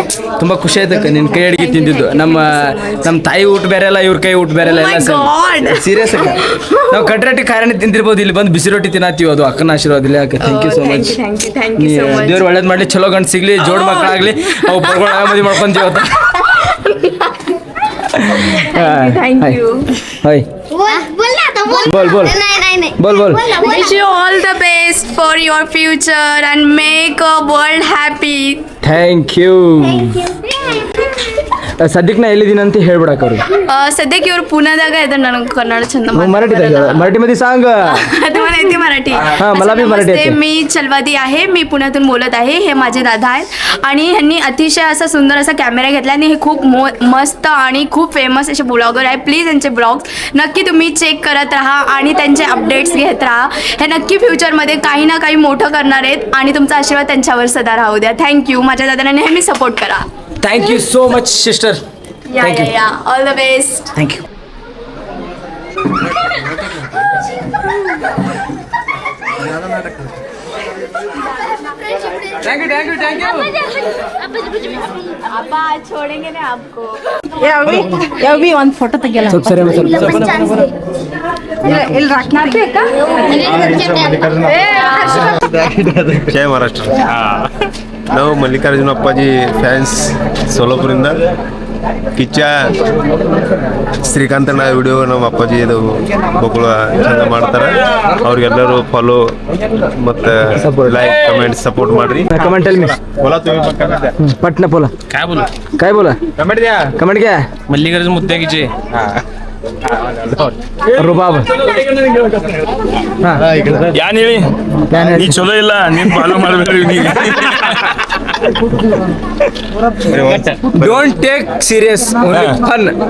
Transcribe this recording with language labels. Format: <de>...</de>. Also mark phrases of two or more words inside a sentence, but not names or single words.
<kn>ತುಂಬ ಖುಷಿ ಆಯ್ತಕ್ಕ ನಿನ್ನ ಕೈ ಅಡುಗೆ ತಿಂದಿದ್ದು. ನಮ್ಮ ತಾಯಿ ಊಟ ಬೇರೆ ಅಲ್ಲ, ಇವ್ರ ಕೈ ಊಟ ಬೇರೆ ಅಲ್ಲ, ಎಲ್ಲ ಸೀರಿಯಸ್ ಅಕ್ಕ. ನಾವು ಕಟ್ರಟ್ಟಿ ಕಾರಣ ತಿಂದಿರ್ಬೋದು, ಇಲ್ಲಿ ಬಂದು ಬಿಸಿ ರೊಟ್ಟಿ ತಿನ್ನತ್ತೀವಿ. ಅದು ಅಕ್ಕನ ಆಶೀರ್ವಾದ ಇಲ್ಲ ಅಕ್ಕ.</kn> <en>thank you so much.</en> <kn>ದೇವ್ರು ಒಳ್ಳೇದು ಮಾಡಲಿ, ಚಲೋ ಗಂಡು ಸಿಗ್ಲಿ, ಜೋಡ್ ಮಕ್ಕಳಾಗಲಿ, ಅವು ಬರ್ಗಳು ಮದುವೆ ಮಾಡ್ಕೊಂತೀವಿ ಅವತ್ತು. ಹಾಯ್ बोल</kn> <en>Wish you all the best for your future and make a world happy. thank you.</en> <kn>ಸದ್ಯಕ್ಕೆ ನಾ ಎಲ್ಲಿದ್ದೀನಿ ಅಂತ ಹೇಳ್ಬಿಡಕ್ಕೆ ಅವ್ರಿಗೆ. सध्या पुण्याದಾಗ ಇದ್ದಾರೆ. ನನಗೆ ಕನ್ನಡ ಚಂದ</kn> <mr>मराठीमध्ये सांग. तुम्हाला येते मराठी? मला बी मराठी येते. मी चलवादी आहे, मी पुण्यातून बोलत आहे. हे माझे दादा आहेत आणि ह्यांनी अतिशय असा सुंदर असा कॅमेरा घेतला आणि हे खूप मस्त आणि खूप फेमस असे ब्लॉगर आहे. प्लीज यांचे ब्लॉग्स नक्की तुम्ही चेक करत राहा आणि त्यांचे अपडेट्स घेत राहा. हे नक्की फ्युचरमध्ये काही ना काही मोठं करणार आहेत आणि तुमचा आशीर्वाद त्यांच्यावर सदा राहू द्या. थँक्यू. माझ्या दादांना नेहमी सपोर्ट करा.</mr> <en>thank you so much sister. all the best. thank you.</en> <hi>अब्बा छोड़ेंगे ना आपको.</hi> <kn>ಒಂದು ಫೋಟೋ ತೆಗಿಯಲ್ಲ. ಸ್ವಲ್ಪ ಸರಿ ಜಯ ಮಹಾರಾಷ್ಟ್ರ. ನಾವು ಮಲ್ಲಿಕಾರ್ಜುನ ಅಪ್ಪಾಜಿ ಫ್ಯಾನ್ಸ್ ಸೋಲಾಪುರಿಂದ. ಕಿಚ್ಚ ಶ್ರೀಕಾಂತನ ವಿಡಿಯೋ ನಮ್ಮ ಅಪ್ಪಾಜಿ ಇದು ಬೊಕ್ಕಳ ಚಂದ ಮಾಡ್ತಾರೆ. ಅವ್ರಿಗೆಲ್ಲರೂ ಫಾಲೋ ಮತ್ತು</kn> <en>like comment support</en> <kn>ಮಾಡ್ರಿ.</kn> <en>comment tell me.</en> <mr>बोला तुम्ही पटना बोला. काय बोला कमेंट द्या.</mr> <hi>कमेंट क्या</hi> <mr>मल्लिकार्जुन मुद्द्याची रुबाब.</mr> <kn>ಯಾನ್ ಹೇಳಿ, ನೀ ಚಲೋ ಇಲ್ಲ, ನೀನ್ ಫಾಲೋ ಮಾಡ್ಬೇಕು.</kn> <en>don't take serious, fun.</en>